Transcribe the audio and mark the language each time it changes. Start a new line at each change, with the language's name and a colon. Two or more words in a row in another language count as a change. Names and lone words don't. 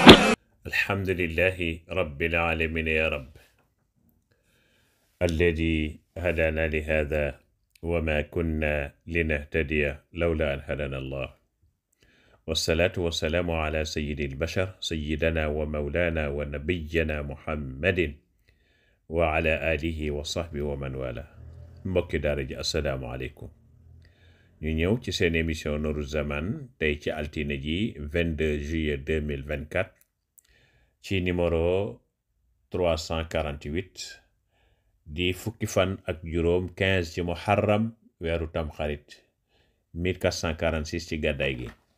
Arabic: الحمد لله رب العالمين يا رب الذي هدانا لهذا وما كنا لنهتدي لولا أن هدانا الله والصلاة والسلام على سيد البشر سيدنا ومولانا ونبينا محمد وعلى آله وصحبه ومن والاه
Wolof: mbokki daara ji asalaamaaleykum ñu ñëw ci seen émission Nourou Zaman tey ci altine ji 22 juillet 2024 ci numéro 348 di fukki fan ak juróom 15 ci muharram weeru tamxarit 1446 ci gàddaay gi